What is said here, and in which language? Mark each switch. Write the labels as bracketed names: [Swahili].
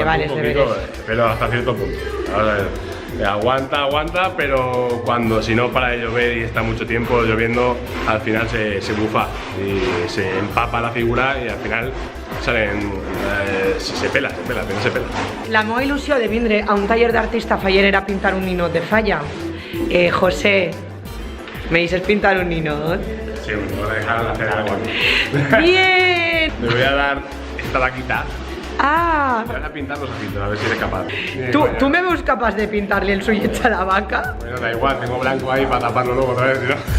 [Spanish] aguante un es poquito, deberes. pero hasta cierto punto. Ahora, aguanta, pero si no para de llover y está mucho tiempo lloviendo, al final se bufa y se empapa la figura y al final se pela, pero se pela. [Catalan] La meva il·lusió de vindre a un taller d'artista faller era pintar un ninot de falla. [Spanish] José, ¿me dices pintar un ninot? Sí, me voy a dejar hacer algo aquí. ¡Bien! Le voy a dar esta vaquita. Ah! Te vas a pintar los ojitos, a ver si eres capaz. [Catalan] ¿Tú me veus capaç de pintar-li els ullets a la vaca? [Spanish] Bueno, da igual, tengo blanco ahí para taparlo luego otra vez, ¿no?